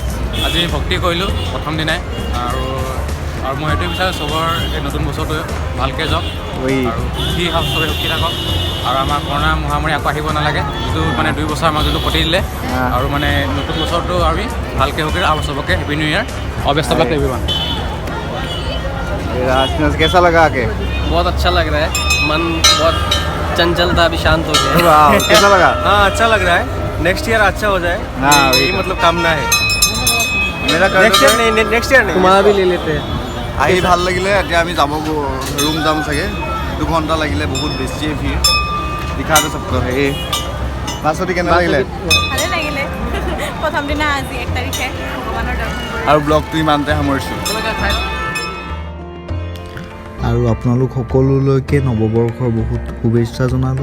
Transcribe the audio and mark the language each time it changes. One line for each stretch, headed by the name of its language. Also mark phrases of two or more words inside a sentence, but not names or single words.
Assamese: আজি ভক্তি কৰিলোঁ প্ৰথম দিনাই, আৰু মই সেইটোৱে বিচাৰোঁ চবৰ এই নতুন বছৰটো ভালকৈ যাওক আৰু সুখী হওক, চবে সুখী থাকক আৰু আমাৰ কৰোণা মহামাৰী আকৌ আহিব নালাগে, যিটো মানে 2 বছৰ আমাৰ যোনটো প্ৰতি দিলে, আৰু মানে নতুন বছৰটো আমি ভালকৈ সুখী আৰু চবকে
English: happy new year
Assamese: और
English: best of luck everyone.
Hindi: कैसा लगा आके? बहुत अच्छा लग रहा है, मन बहुत चंचल था, अभी शांत हो गया। कैसा लगा? हाँ अच्छा लग रहा है,
English: next year
Hindi: अच्छा हो जाए, हाँ, यही मतलब कामना है। मेरा
English: next year
Hindi: नहीं,
English: next year
Hindi: नहीं, तुम्हारा भी ले लेते हैं।
Assamese: আহি ভাল লাগিলে। এতিয়া আমি যাব ৰুম যাম চাগে, 2 ঘণ্টা লাগিলে, বহুত বেছিয়ে ভিৰ দেখাটো চব এই পাছতে কেনেকুৱা লাগিলে? ভালে লাগিলে প্ৰথম দিনা আজি 1 তাৰিখে ভগৱানৰ দৰ্শন কৰি। আৰু ব্লগটো ইমানতে সামৰিছোঁ। আৰু আপোনালোক সকলোলৈকে নৱবৰ্ষৰ বহুত শুভেচ্ছা জনালোঁ।